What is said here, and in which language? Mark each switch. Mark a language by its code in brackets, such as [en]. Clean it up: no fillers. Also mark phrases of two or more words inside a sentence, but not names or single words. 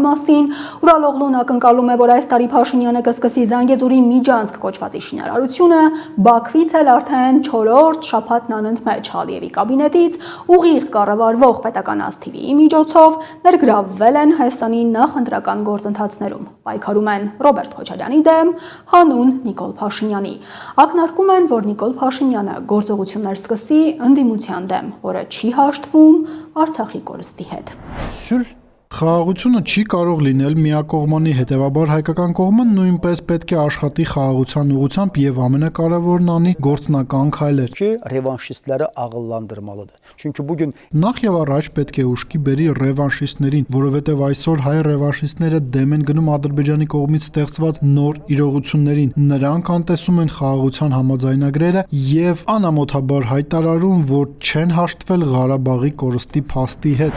[hy] մասին, Ուրալօղլուն ակնկալում է, որ այս տարի Փաշինյանը կսկսի Զանգեզուրի միջանցք կոչվածի շինարարությունը, Բաքվից էլ արդեն 4-րդ շաբաթն անընդմեջ Ալիևի կաբինետից ուղիղ կառավարվող պետական ասթիվի միջոցով ներգրավվել են Հայաստանի նախընտրական գործընթացներում։ Պայքարում են Ռոբերտ Քոչարյանի դեմ, հանուն Նիկոլ Փաշինյանի։ Ակնարկում են, որ Նիկոլ Փաշինյանը գործողություններ սկսի ընդդիմության դեմ, որը չի հաշտվում Արցախի կորստի հետ։ Խաղաղությունը չի կարող լինել միակողմանի, հետևաբար հայկական կողմը նույնպես պետք է աշխատի խաղաղության ուղղությամբ եւ ամենակարևորն անի գործնական քայլեր։ [az] Ki revanşistləri ağıllandırmalıdır. Çünki bugün [hy] Նախ եւ առաջ պետք է ուշքի բերի ռևանշիստներին, որովհետեւ այսօր հայ ռևանշիստները դեմ են գնում Ադրբեջանի կողմից ստեղծված նոր իրողություններին։ Նրանք անտեսում են խաղաղության համաձայնագրերը եւ անամոթաբար հայտարարում, որ չեն հաշտվել Ղարաբաղի կորստի փաստի հետ։